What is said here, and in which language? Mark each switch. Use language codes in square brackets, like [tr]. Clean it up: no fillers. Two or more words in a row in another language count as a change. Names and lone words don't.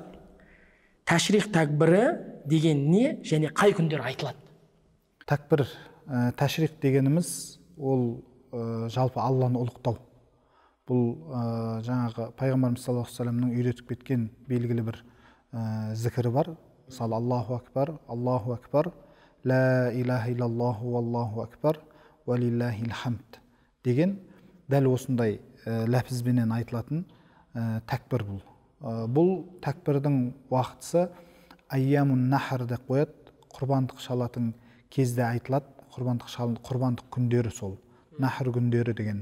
[kk] Тәшрих тәкбірі деген не және қай күндер айтылады? Тәкбір, тәшрих дегеніміз ол жалпы Алланы ұлықтау. Бұл жаңағы пайғамбарымыз [ar] صلى الله عليه وسلم [kk] үйретіп кеткен белгілі бір зікірі бар. [ar] Мысалы الله أكبر، الله أكبر، لا إله إلا الله الله أكبر، ولله الحمد [kk] деген дәл осындай ләпізбенен айтылатын тәкбір бұл. Бұл тәкбірдің уақытысы [ar] أيام النحر [kk] деп қояды. Құрбандық шалатын кезде айтылады. Құрбандық күндері сол. Нахр күндері деген.